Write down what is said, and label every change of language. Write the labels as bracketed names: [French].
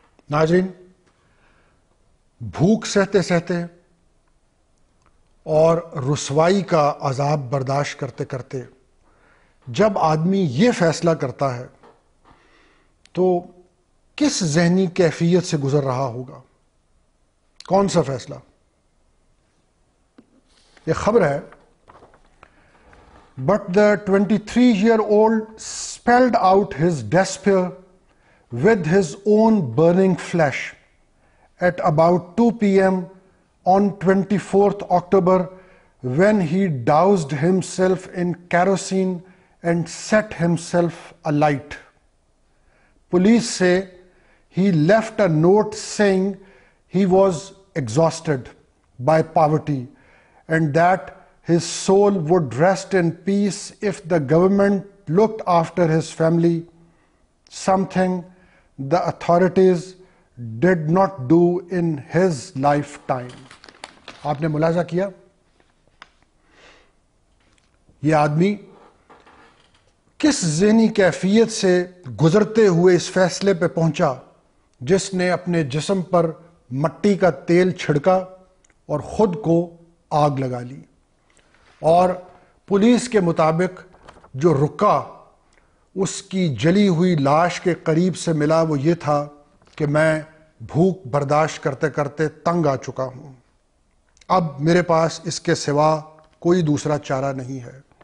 [Urdu] ناظرین، بھوک سہتے سہتے اور رسوائی کا عذاب برداشت کرتے کرتے جب آدمی یہ فیصلہ کرتا ہے تو کس ذہنی کیفیت سے گزر رہا ہوگا؟ کون سا فیصلہ؟ یہ خبر ہے، [English] But the 23-year-old spelled out his despair with his own burning flesh at about 2 p.m. on 24th October when he doused himself in kerosene and set himself alight. Police say he left a note saying he was exhausted by poverty and that his soul would rest in peace if the government looked after his family, something the authorities did not do in his lifetime. [Urdu] آپ نے ملاحظہ کیا؟ یہ آدمی کس ذہنی کیفیت سے گزرتے ہوئے اس فیصلے پہ پہنچا جس نے اپنے جسم پر مٹی کا تیل چھڑکا اور خود کو آگ لگا لی. اور پولیس کے مطابق جو رکا اس کی جلی ہوئی لاش کے قریب سے ملا وہ یہ تھا کہ میں بھوک برداشت کرتے کرتے تنگ آ چکا ہوں، اب میرے پاس اس کے سوا کوئی دوسرا چارہ نہیں ہے.